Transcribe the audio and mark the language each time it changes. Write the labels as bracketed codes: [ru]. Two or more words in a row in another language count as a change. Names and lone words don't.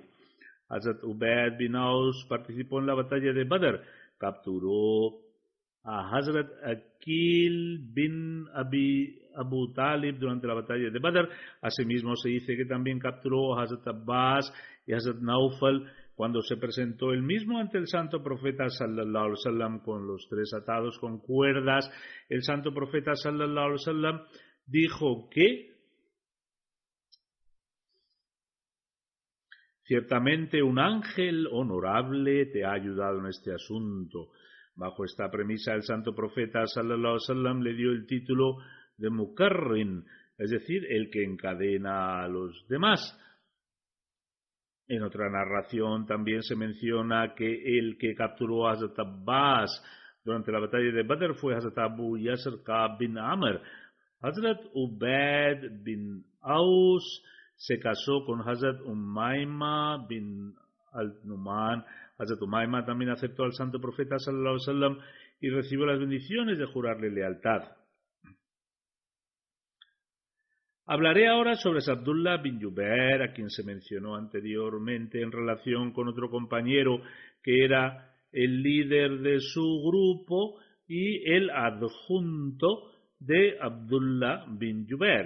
[es] Hazrat Ubayd bin Aus participó en la batalla de Badr, capturó a Hazrat Aqil bin Abu Talib durante la batalla de Badr. Asimismo se dice que también capturó a Hazrat Abbas y Hazrat Naufal. Cuando se presentó él mismo ante el santo profeta [ar] صلى الله عليه وسلم [es] con los 3 atados con cuerdas, el santo profeta [ar] صلى الله عليه وسلم [es] dijo que ciertamente un ángel honorable te ha ayudado en este asunto. Bajo esta premisa el santo profeta [ar] صلى الله عليه وسلم [es] le dio el título de Mukarrin, es decir, el que encadena a los demás. En otra narración también se menciona que el que capturó a Hazrat Abbas durante la batalla de Badr fue Hazrat Abu Yasir Ka'b bin Amr. Hazrat Ubayd bin Aus se casó con Hazrat Umayma bin al-Numan. Hazrat Umayma también aceptó al santo profeta [ar] صلى الله عليه وسلم [es] y recibió las bendiciones de jurarle lealtad. Hablaré ahora sobre Abdullah bin Jubair, a quien se mencionó anteriormente en relación con otro compañero que era el líder de su grupo y el adjunto de Abdullah bin Jubair.